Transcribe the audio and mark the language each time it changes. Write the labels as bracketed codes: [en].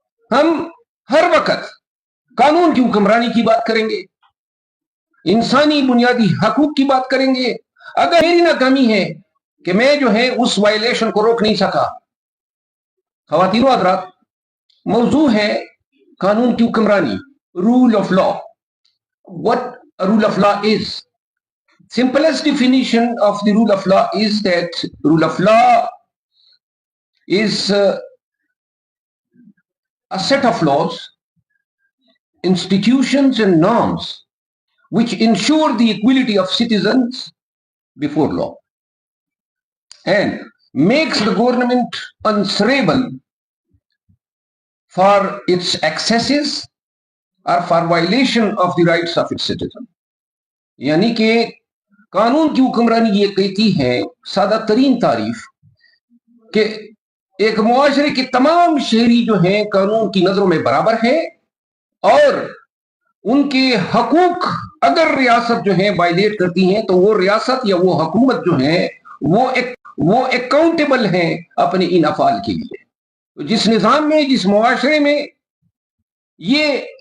[ur] ہم ہر وقت قانون کی حکمرانی کی بات کریں گے, انسانی بنیادی حقوق کی بات کریں گے. اگر میری ناکامی ہے کہ میں جو ہے اس وائلیشن کو روک نہیں سکا, خواتین و حضرات, موضوع ہے قانون کی حکمرانی, rule of law. [en] What a rule of law is? Simplest definition of the rule of law is that rule of law is a set of laws, institutions and norms which ensure the equality of citizens before law and makes the government answerable for its excesses or for violation of the rights of its citizens. [ur] یعنی کہ قانون کی حکمرانی یہ کہتی ہے سادہ ترین تعریف کہ ایک معاشرے کے تمام شہری جو ہیں قانون کی نظروں میں برابر ہیں, اور ان کے حقوق اگر ریاست جو ہے وائلیٹ کرتی ہیں تو وہ ریاست یا وہ حکومت جو ہے وہ اکاؤنٹیبل ہیں اپنے ان افعال کے لیے. جس نظام میں, جس معاشرے میں یہ